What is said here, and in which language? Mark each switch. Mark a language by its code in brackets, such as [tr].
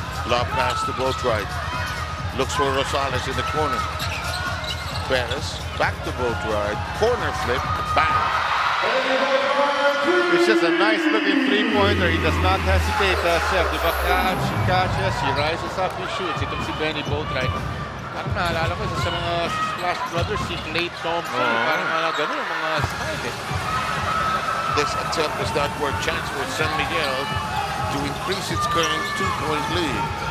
[en] Lob pass to Boatwright. Looks for Rosales in the corner. Perez back to Boatwright. Corner flip. Bang. It's just a nice-looking three-pointer. He does not hesitate, Seth. [tl] Di ba [en] she catches, he rises up, he shoots. [tl] Itong si Benny Boatwright. Parang naalala ko isa sa mga Splash Brothers, si Clay Thompson. Parang gano'n ang mga style eh. [en] This attempt does not work. Chance for San Miguel to increase its current 2-point lead.